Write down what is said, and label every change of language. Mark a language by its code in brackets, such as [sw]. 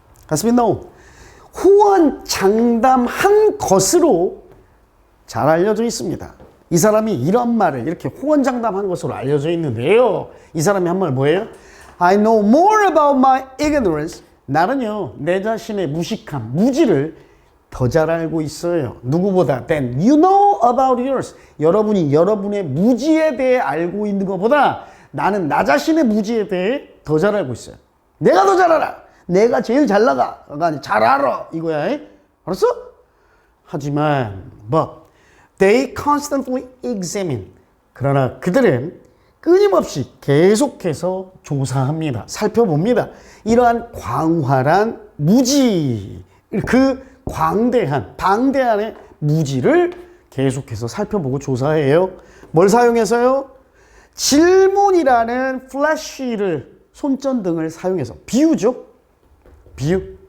[en] has been known, [ko] 호언장담한 것으로 잘 알려져 있습니다. 이 사람이 이런 말을 이렇게 호언장담한 것으로 알려져 있는데요. 이 사람이 한 말 뭐예요? [en] I know more about my ignorance. [ko] 나는요, 내 자신의 무식함, 무지를 더 잘 알고 있어요. 누구보다 [en] than you know about yours. [ko] 여러분이 여러분의 무지에 대해 알고 있는 것보다 나는 나 자신의 무지에 대해 더 잘 알고 있어요. 내가 더 잘 알아. 내가 제일 잘 나가. 잘 알아. 이거야. 알았어? 하지만 [en] but they constantly examine. [ko] 그러나 그들은 끊임없이 계속해서 조사합니다. 살펴봅니다. 이러한 광활한 무지, 그 방대한의 무지를 계속해서 살펴보고 조사해요. 뭘 사용해서요? 질문이라는 플래시를, 손전등을 사용해서. 비유죠. 비유.